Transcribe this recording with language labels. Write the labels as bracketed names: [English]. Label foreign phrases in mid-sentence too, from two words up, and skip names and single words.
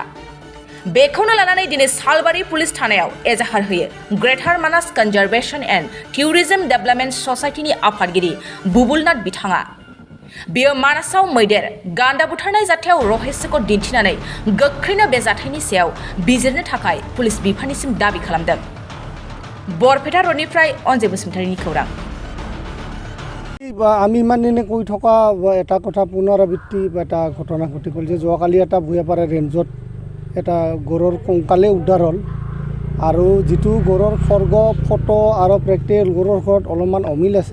[Bodo] बेखौनो लानानै दिनै सालबारि पुलिस थानायाव एजाहार होयो ग्रेटार मानास कनजारभेशन एन्ड टुरिज्म डेभेलपमेन्ट ससाइटिनि आफादगिरि बुबुलनाथ बिथाङा। बियो मानासाव मैदेर गान्दा बुथारनाय जाथायाव रहस्यखौ दिन्थिनानै गोख्रैनो बे जाथायनि सायाव बिजिरनो थाखाय पुलिस बिफाननिसिम दाबि खालामदों। बरपेटा रडनिफ्राय अनजय बसुमतारीनि खौरां। [Assamese] আমি ইমান দিনে কৈ থকা এটা কথা পুনৰাবৃত্তি বা এটা ঘটনা ঘটি গ'ল যে যোৱাকালি এটা ভূঞাপাৰা ৰেঞ্জত এটা গড়ৰ কংকালে উদ্ধাৰ হ'ল আৰু যিটো গড়ৰ খৰ্গ ফটো আৰু প্ৰেক্টিকেল গড়ৰ ঘৰত অলপমান অমিল আছে।